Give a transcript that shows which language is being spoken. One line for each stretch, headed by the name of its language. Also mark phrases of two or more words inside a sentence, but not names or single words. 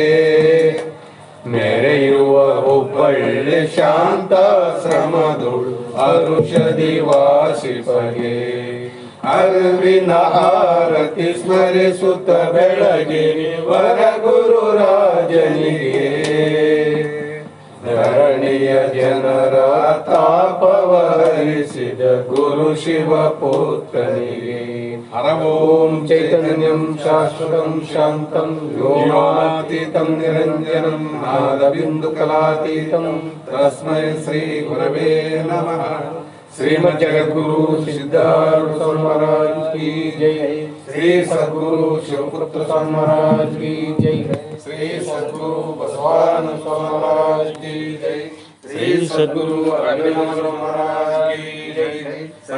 Kannada: ಮೆರೆಯುವ ಹುಬ್ಬಳ್ಳಿ ಶಾಂತಾಶ್ರಮದೊಳು ಅರುಷದಿ ವಾಸಿಪಗೆ, ಅರಿವಿನ ಆರತಿ ಸ್ಮರಿಸುತ್ತ ಬೆಳಗಿರಿ ವರ ಗುರು ರಾಜನಿಗೆ, ಧರಣಿಯ ಜನರ ತಾಪವರಿಸಿದ ಗುರು ಶಿವ ಪುತ್ರನಿಗೆ,
Sanskrit: ಹರವೋಂ ಚೈತನ್ಯಂ ಶಾಶ್ವತಂ ಶಾಂತಂ ವ್ಯೋಮಾತೀತಂ ನಿರಂಜನಂ ನಾದಬಿಂದು ಕಲಾತೀತಂ ತಸ್ಮೈ ಶ್ರೀ ಗುರವೇ ನಮಃ.
Hindi: ಶ್ರೀಮದ್ ಜಗದ್ಗುರು ಸಿದ್ಧಾರೂಢ ಸ್ವಾಮಿ महाराज की जय. ಶ್ರೀ ಸದ್ಗುರು ಶಿವಪುತ್ರ ಸ್ವಾಮಿ महाराज की जय. ಶ್ರೀ ಸದ್ಗುರು ಬಸವಾನಂದ ಸ್ವಾಮಿ महाराज की जय. ಶ್ರೀ ಸದ್ಗುರು ಅಭಿನವ महाराज की जय.